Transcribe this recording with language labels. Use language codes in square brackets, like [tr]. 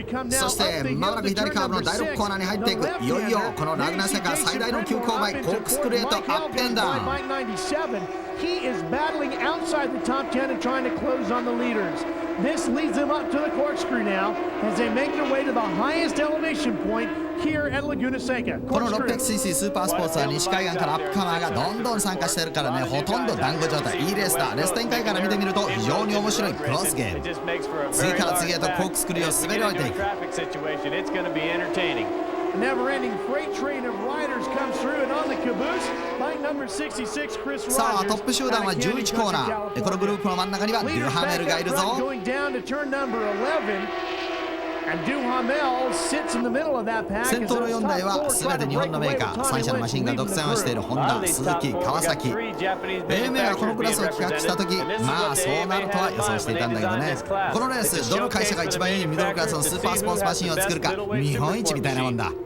[ja] そしてまもなく左カーブの第6コーナーに入っていく。いよいよこのラグナセカ最大の急勾配、コークスクレートアップエンダウン。 [en] He is battling outside the top 10 and trying to close on the leaders. This leads them up to the corkscrew now as they make their way to the highest elevation point here at Laguna Seca. [ja] この 600cc スーパースポーツは西海岸からアップカマーがどんどん参加してるからね、ほとんど団子状態。いいレースだ。レース展開から見てみると非常に面白いクロスゲーム。次から次へとコークスクリューを滑り降りていく。 [en] Never-ending freight train of riders comes through and on the caboose, bike number 66, Chris Rogers. [ja] さあトップ集団は11コーナー。このグループの真ん中にはデュハメルがいるぞ。 [en] Going down to turn number 11. And Duhamel sits in the middle of that pack. [ja] 先頭の4台は全て日本のメーカー、3社のマシンが独占をしているホンダ、鈴木、川崎。 AMA がこのクラスを企画した時、まあそうなるとは予想していたんだけどね。このレースどの会社が一番いいミドルクラスのスーパースポーツマシンを作るか、見本市みたいなもんだ。